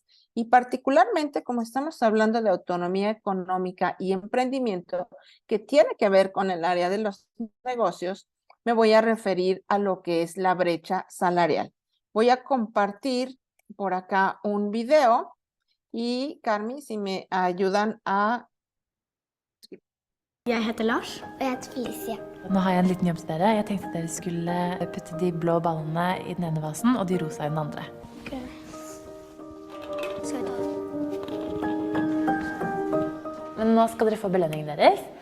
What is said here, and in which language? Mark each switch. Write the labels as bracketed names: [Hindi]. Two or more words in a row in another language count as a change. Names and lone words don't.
[Spanish] Y particularmente como estamos hablando de autonomía económica y emprendimiento, que tiene que ver con el área de los negocios, me voy a referir a lo que es la brecha salarial. Voy a compartir por acá un video y Carmi, si me ayudan a... [Norwegian] Jeg heter Lars. Og jeg heter Felicia. Nå har jeg en liten jobb til dere. Jeg tenkte at dere skulle putte de blå ballene i den ene vasen og de rosa i den andre. Ok. Skal vi ta det? Men nå skal dere få belønningen deres.